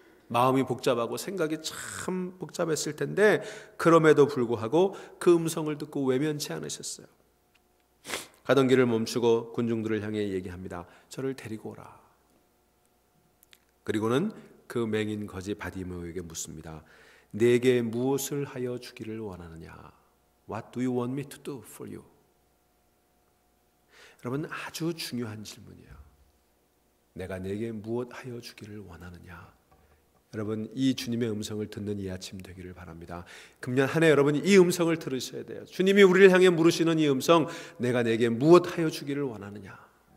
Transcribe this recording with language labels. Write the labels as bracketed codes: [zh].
[ko] 마음이 복잡하고 생각이 참 복잡했을 텐데 그럼에도 불구하고 그 음성을 듣고 외면치 않으셨어요. 가던 길을 멈추고 군중들을 향해 얘기합니다. 저를 데리고 오라. 그리고는 그 맹인 거지 바디메오에게 묻습니다. 내게 무엇을 하여 주기를 원하느냐? [en] What do you want me to do for you? [ko] 여러분, 아주 중요한 질문이에요. 내가 내게 무엇 하여 주기를 원하느냐? 여러분, 이 주님의 음성을 듣는 이 아침 되기를 바랍니다. 금년 한 해 여러분이 이 음성을 들으셔야 돼요. 주님이 우리를 향해 물으시는 이 음성, 내가 내게 무엇 하여 주기를 원하느냐?